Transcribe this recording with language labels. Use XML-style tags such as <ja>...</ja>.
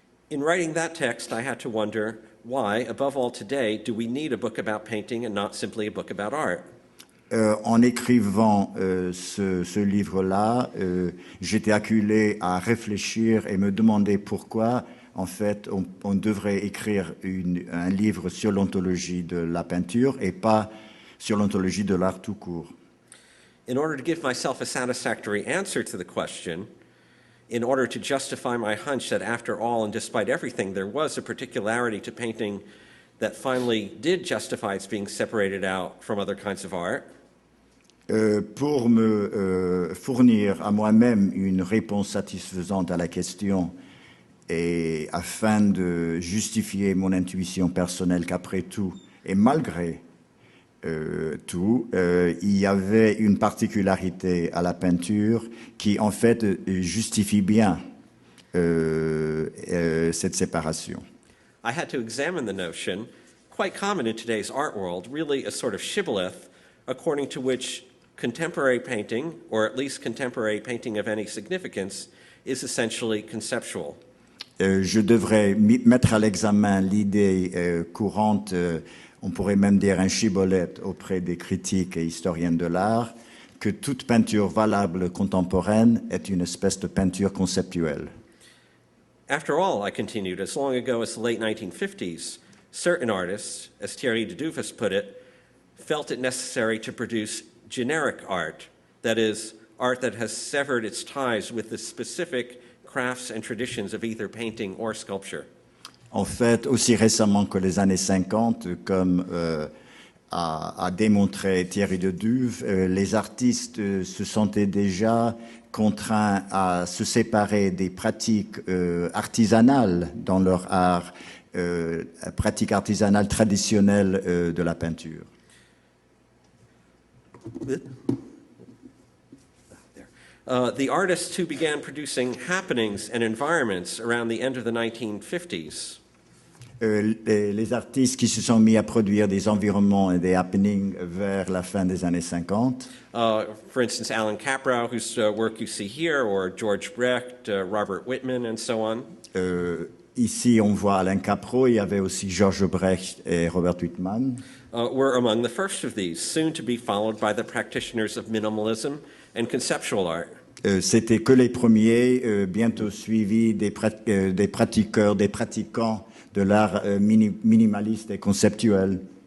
<en>In writing that text, I had to wonder why, above all today, do we need a book about painting and not simply a book about art?</en> <fr>En écrivant ce livre-là, j'étais acculé à réfléchir et me demander pourquoi, en fait, on devrait écrire un livre sur l'ontologie de la peinture et pas sur l'ontologie de l'art tout court.</fr> <en>In order to give myself a satisfactory answer to the question, in order to justify my hunch that after all and despite everything, there was a particularity to painting that finally did justify its being separated out from other kinds of art,</en> <fr>pour me fournir à moi-même une réponse satisfaisante à la question et afin de justifier mon intuition personnelle qu'après tout, et malgré tout, il y avait une particularité à la peinture qui en fait justifie bien cette séparation.</fr> <en>I had to examine the notion, quite common in today's art world, really a sort of shibboleth, according to which contemporary painting, or at least contemporary painting of any significance, is essentially conceptual.</en> <fr>Je devrais mettre à l'examen l'idée courante, on pourrait même dire un shibboleth auprès des critiques et historiens de l'art, que toute peinture valable contemporaine est une espèce de peinture conceptuelle.</fr> <en>After all, I continued, as long ago as the late 1950s, certain artists, as Thierry de Dufus put it, felt it necessary to produce generic art, that is, art that has severed its ties with the specific crafts and traditions of either painting or sculpture.</en> <fr>En fait, aussi récemment que les années 50, comme a démontré Thierry de Duve, les artistes se sentaient déjà contraints à se séparer des pratiques artisanales dans leur art, pratiques artisanales traditionnelles de la peinture.</fr> <en>The artists who began producing happenings and environments around the end of the 1950s</en> <fr>Les artistes qui se sont mis à produire des environnements et des happenings vers la fin des années 50.</fr> <en>For instance, Alan Caprow, whose work you see here, or George Brecht, Robert Whitman, and so on.</en> <fr>Ici, on voit Alain Caprow, il y avait aussi Georges Brecht et Robert Whitman.</fr> <en>Were among the first of these, soon to be followed by the practitioners of minimalism and conceptual art.</en> <fr>C'était que les premiers, bientôt suivis des pratiquants de l'art minimaliste et conceptuel.</fr>